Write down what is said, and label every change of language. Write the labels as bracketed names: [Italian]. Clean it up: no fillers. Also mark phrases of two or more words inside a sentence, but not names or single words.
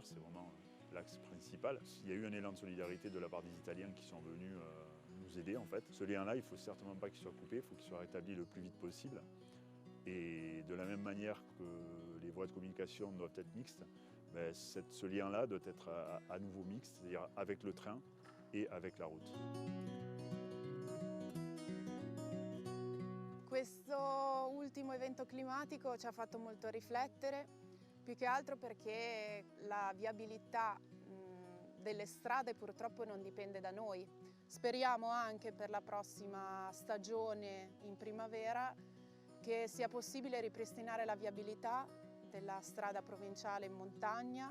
[French] C'est vraiment l'axe principal. Il y a eu un élan de solidarité de la part des Italiens qui sont venus nous aider en fait. Ce lien-là, il ne faut certainement pas qu'il soit coupé, il faut qu'il soit rétabli le plus vite possible. Et de la même manière que les voies de communication doivent être mixtes, ce lien-là doit être à nouveau mixte, c'est-à-dire avec le train et avec la route. [Italian] Questo ultimo evento climatico ci ha fatto molto riflettere, più che altro perché la viabilità delle strade purtroppo non dipende da noi. Speriamo anche per la prossima stagione in primavera che sia possibile ripristinare la viabilità della strada provinciale in montagna.